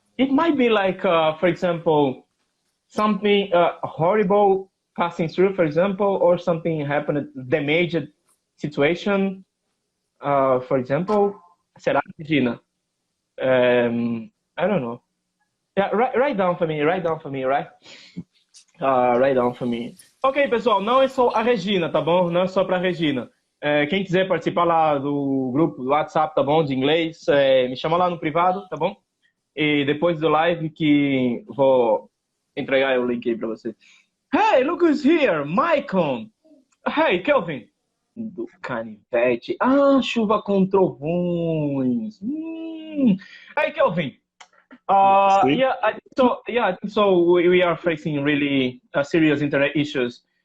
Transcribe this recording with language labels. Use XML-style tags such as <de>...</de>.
<en>It might be like, for example, something horrible passing through, for example, or something happened, damaged situation, for example.</en> <pt>Será, Regina?</pt> <en>I don't know. Yeah, write down for me, right? Write down for me.</en> <pt>Ok, pessoal, não é só a Regina, tá bom? Não é só pra Regina. Quem quiser participar lá do grupo do WhatsApp, tá bom? De inglês, me chama lá no privado, tá bom? E depois do live que vou entregar o link aí pra você.</pt> <en>Hey, look who's here, Michael.</en> <pt>Hey, Kelvin. Do canivete. Chuva com trovões.</pt> <en>Hey, Kelvin. So we are facing really serious internet issues.</en>